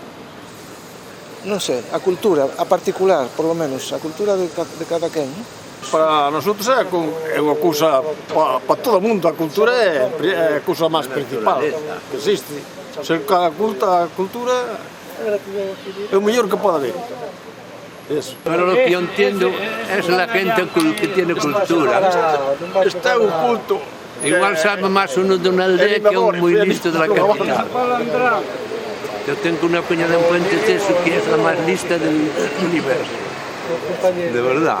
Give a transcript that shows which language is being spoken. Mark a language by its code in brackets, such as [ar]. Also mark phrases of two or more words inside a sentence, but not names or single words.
[gl] Non sei, a cultura, a particular, [es] por lo menos, [gl] a cultura de cada quen, non? Para nosotros é unha cousa, para todo o mundo, a cultura é a cousa máis principal que existe. Ser cada cultura é o mellor que pode haber. [es] Eso. Pero lo que yo entiendo es la gente que tiene cultura. Está oculto. Igual sabe más uno de una aldea que un muy listo de la capital. Yo tengo una cuñada en Puentes de eso que es la más lista del universo. De verdad.